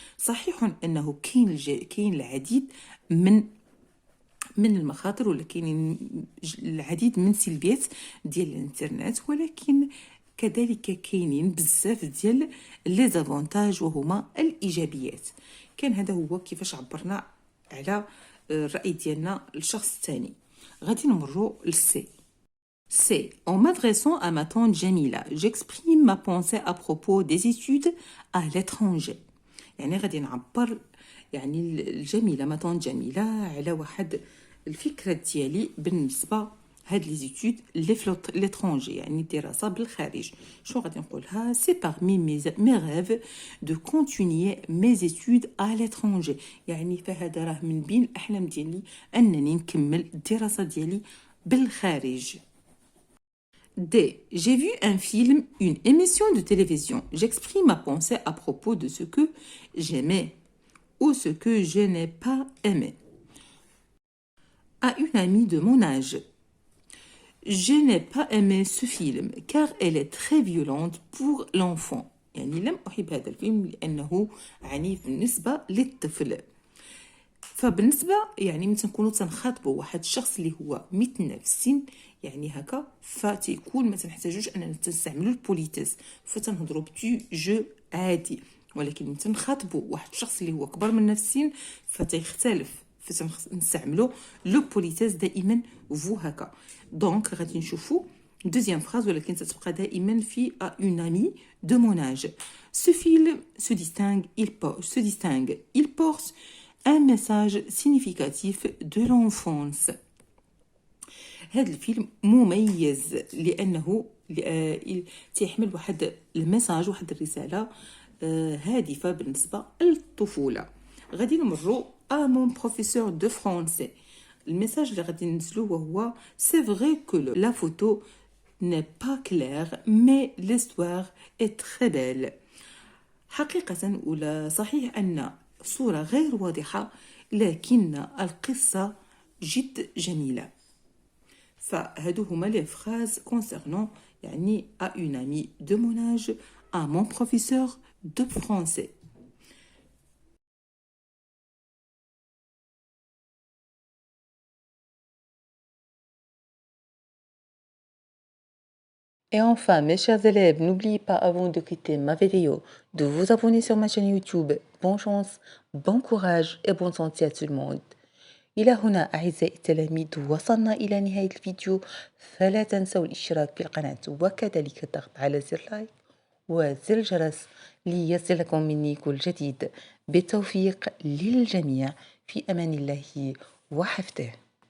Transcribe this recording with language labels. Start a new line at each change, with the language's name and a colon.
Arabic: صحيح انه كاين العديد من المخاطر، ولا كاينين العديد من سلبيات ديال الانترنت، ولكن كذلك كاينين بزاف ديال لي زافونتاج وهما الايجابيات. كان هذا هو كيفاش عبرنا على الراي ديالنا للشخص الثاني. غادي نمروا للسي.
French: C'est en m'adressant à ma tante Jamila, j'exprime ma pensée à propos des études à l'étranger.
Arabic: يعني غادي نعبر يعني الجميلة ما طون جميلة على واحد الفكرة ديالي بالنسبة هاد لي زيتود لي في l'étranger، يعني الدراسة بالخارج. شنو غادي نقولها؟
French: c'est parmi mes rêves de continuer mes études à l'étranger،
Arabic: يعني فهذا راه من بين الأحلام ديالي أنني نكمل الدراسة ديالي بالخارج.
French: D. J'ai vu un film, une émission de télévision. J'exprime ma pensée à propos de ce que j'aimais ou ce que je n'ai pas aimé. À une amie de mon âge. Je n'ai pas aimé ce film car elle est très violente pour l'enfant.
Arabic: يعني لم أحب هذا الفيلم لأنه عنيف بالنسبة للطفل. فبالنسبة يعني من تنكونوا تنخاطبوا واحد الشخص اللي هو مثلنا في السن يعني هكا فتيكون ما تنحتاجوش اننا تستعملوا البوليتيس فتنهضروا بتو جو عادي. ولكن من تنخاطبوا واحد الشخص اللي هو كبر منا في السن فتيختلف فتنستعملوا لو بوليتيس دائما فو هكا. دونك غادي نشوفوا deuxième phrase ولكن تتبقى دائما في
French: une amie de mon âge. Ce film il porte un message significatif de l'enfance.
Arabic: هذا الفيلم مميز لأنه تيحمل واحد المساج واحد الرسالة هادفة بالنسبة للطفولة. غادي نمروا
French: à mon professeur de français.
Arabic: المساج اللي غادي ننزلوه هو
French: c'est vrai que la photo n'est pas claire mais l'histoire est très belle.
Arabic: حقيقة ولا صحيح أن صورة غير واضحة لكن القصة جد جميلة. فهادو هما لي فراز concernant يعني
French: à une amie de mon âge, à mon professeur de français. Et enfin, mes chers élèves, n'oubliez pas avant de quitter ma vidéo de vous abonner sur ma chaîne YouTube. Bonne chance, bon courage et bonne santé à tout le monde.
Arabic: إلى هنا أعزائي التلاميذ وصلنا إلى نهاية الفيديو، فلا تنسوا الاشتراك في القناة وكذلك الضغط على زر لايك وزر الجرس ليصلكم مني كل جديد. بالتوفيق للجميع، في أمان الله وحفظه.